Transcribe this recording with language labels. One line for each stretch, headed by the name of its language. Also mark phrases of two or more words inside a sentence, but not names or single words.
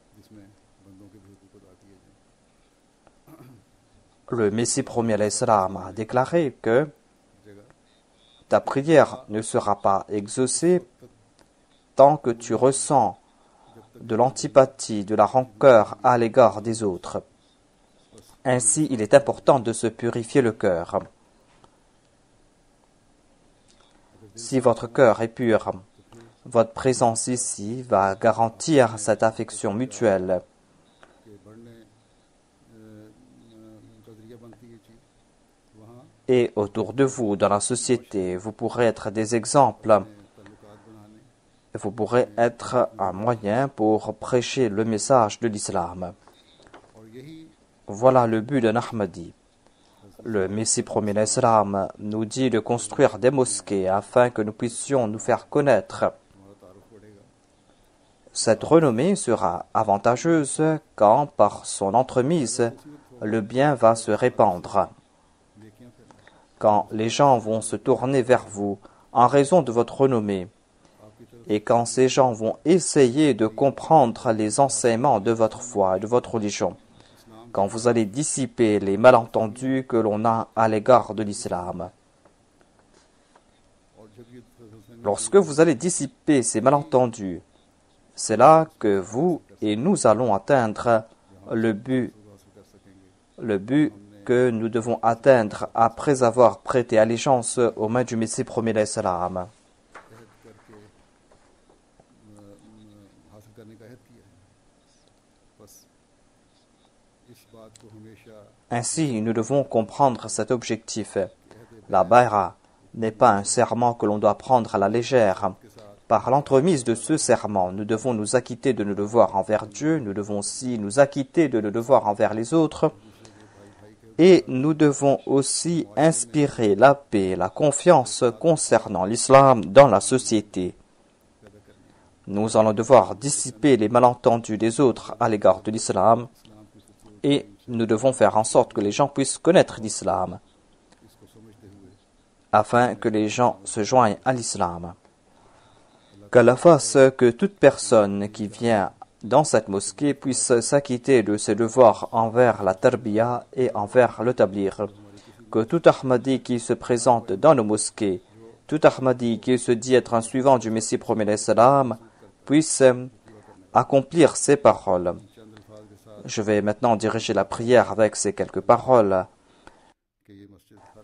French: Le Messie premier l'Islam a déclaré que ta prière ne sera pas exaucée tant que tu ressens de l'antipathie, de la rancœur à l'égard des autres. Ainsi, il est important de se purifier le cœur. Si votre cœur est pur, votre présence ici va garantir cette affection mutuelle.
Urdu: کے بڑھنے کا ذریعہ بنتی ہے چیز وہاں
French: Et autour de vous, dans la société, vous pourrez être des exemples.
Urdu: تعلقات بنانے
French: Vous pourrez être un moyen pour prêcher le message de l'islam.
Urdu: اور یہی
French: Voilà le but d'un Ahmadi. Le Messie premier l'Islam nous dit de construire des mosquées afin que nous puissions nous faire connaître.
Urdu: ہمارا تعارف بڑھے گا
French: Cette renommée sera avantageuse quand, par son entremise, le bien va se répandre.
Urdu: نیکیاں پھیلیں گی
French: Quand les gens vont se tourner vers vous en raison de votre renommée,
Urdu: آپ کی طرف
French: et quand ces gens vont essayer de comprendre les enseignements de votre foi et de votre religion, quand vous allez dissiper les malentendus que l'on a à l'égard de l'islam.
Urdu: اور جب یہ تسلسل
French: Lorsque vous allez dissiper ces malentendus, c'est là que vous et nous allons atteindre le but que nous devons atteindre après avoir prêté allégeance aux mains du Messie premier l'Islam.
Urdu: عہد کرکے حاصل کرنے کا عہد کیا ہے بس اس بات کو ہمیشہ
French: Ainsi, nous devons comprendre cet objectif. La bay'a n'est pas un serment que l'on doit prendre à la légère. Par l'entremise de ce serment, nous devons nous acquitter de nos devoirs envers Dieu, nous devons aussi nous acquitter de nos devoirs envers les autres, et nous devons aussi inspirer la paix, la confiance concernant l'islam dans la société. Nous allons devoir dissiper les malentendus des autres à l'égard de l'islam, et nous devons faire en sorte que les gens puissent connaître l'islam,
Urdu: اس کو سمجھتے ہوئے
French: afin que les gens se joignent à l'islam. Qu'Allah fasse que toute personne qui vient dans cette mosquée puisse s'acquitter de ses devoirs envers la tarbiya et envers le tablir. Que tout Ahmadi qui se présente dans nos mosquées, tout Ahmadi qui se dit être un suivant du Messie premier l'Islam, puisse accomplir ces paroles. Je vais maintenant diriger la prière avec ces quelques paroles.
Urdu: کہ یہ مسجد ہر